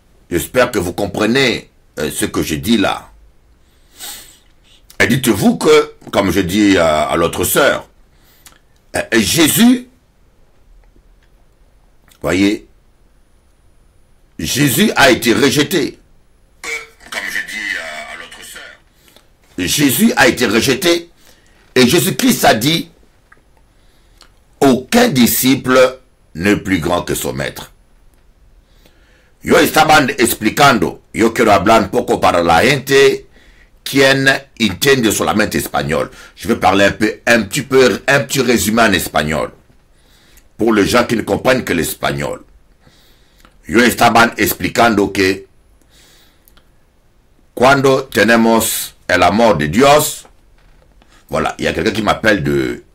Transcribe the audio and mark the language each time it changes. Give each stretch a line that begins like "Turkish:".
French: J'espère que vous comprenez ce que je dis là. Et dites-vous que, comme je dis à l'autre sœur, Jésus, voyez, Jésus a été rejeté. Comme je dis à l'autre sœur, Jésus a été rejeté et Jésus-Christ a dit, aucun disciple n'est plus grand que son maître.
Spanish: Yo estaban explicando, yo quiero hablar un poco para la gente quien entiende solamente espagnol.
French: Je vais parler un petit résumé en espagnol. Pour les gens qui ne comprennent que l'espagnol.
Spanish: Yo estaban explicando que cuando tenemos el amor de Dios,
French: voilà, il y a quelqu'un qui m'appelle de...